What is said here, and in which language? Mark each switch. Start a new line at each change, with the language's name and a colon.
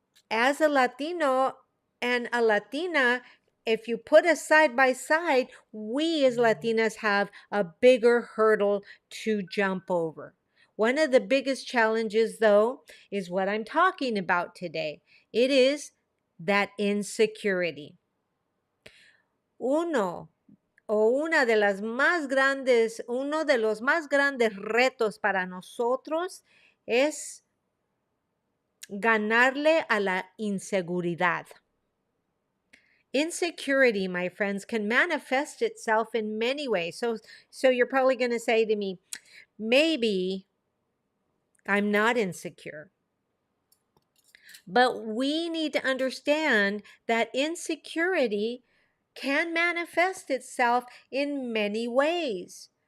English: As a Latino and a Latina, if you put us side by side, we as Latinas have a bigger hurdle to jump over. One of the biggest challenges, though, is what I'm talking about today. It is that insecurity.
Spanish: Uno de los más grandes retos para nosotros es ganarle a la inseguridad.
English: Insecurity, my friends, can manifest itself in many ways. So you're probably going to say to me, maybe I'm not insecure. But we need to understand that insecurity can manifest itself in many ways.